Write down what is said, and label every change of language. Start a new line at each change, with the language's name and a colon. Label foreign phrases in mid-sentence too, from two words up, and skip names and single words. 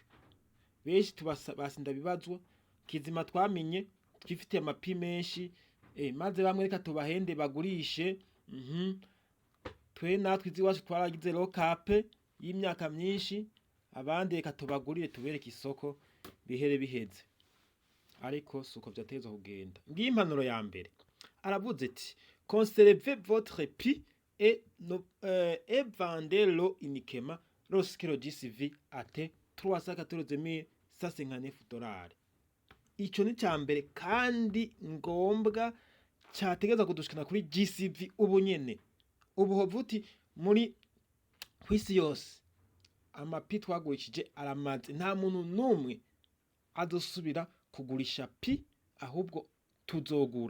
Rundi: Benshi basinda bibazwa, kizima twamenye twifitiye amapi menshi, maze bamwe reka tubahende bagurishe. Twe natwe iziwacu twaragize lokape y'imyaka myinshi, abandi reka tubagurire tubereke isoko bihere biheze. Ariko suko vyateza kugenda. Ngiye impanuro ya mbere, aravuze ati
French: conservez votre Pi et vendez-le uniquement lorsque le GCV atteint 314 159 $.
Rundi: Ico ni ca mbere kandi ngombwa categeza kudushikana kuri GCV ubu nyene. Ubu hovuti muri kw'isi yose amapi twagurishije aramaze, nta muntu numwe adusubira kugurisha pi, ahubwo tuzogura.